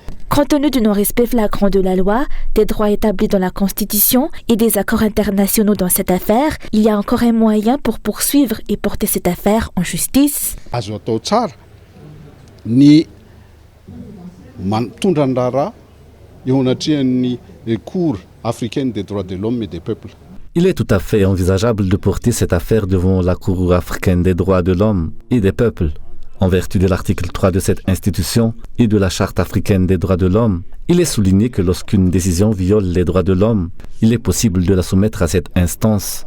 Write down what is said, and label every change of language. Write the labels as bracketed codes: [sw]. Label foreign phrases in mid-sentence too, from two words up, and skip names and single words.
[fr] Compte tenu du non-respect flagrant de la loi, des droits établis dans la Constitution et des accords internationaux dans cette affaire, il y a encore un moyen pour poursuivre et porter cette affaire en justice. [mg] Azo atao tsara ny mitondra ny raharaha eo anatrehan'ny Cour africaine des droits de l'homme et des peuples. [fr] Il est tout à fait envisageable de porter cette affaire devant la Cour africaine des droits de l'homme et des peuples. En vertu de l'article 3 de cette institution et de la Charte africaine des droits de l'homme, il est souligné que lorsqu'une décision viole les droits de l'homme, il est possible de la soumettre à cette instance.